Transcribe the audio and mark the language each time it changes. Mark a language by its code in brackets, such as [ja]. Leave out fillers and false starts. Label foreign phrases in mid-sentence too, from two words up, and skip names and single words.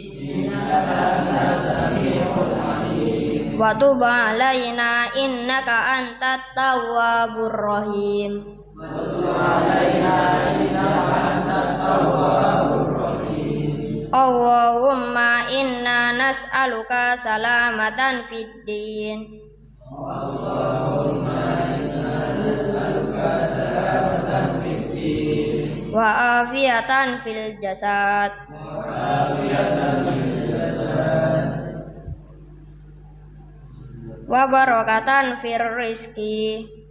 [ar] وتب علينا إنك أنت التواب الرحيم اللهم إنا نسألك سلامة في الدين وعافية في الجسد وبركة في الرزق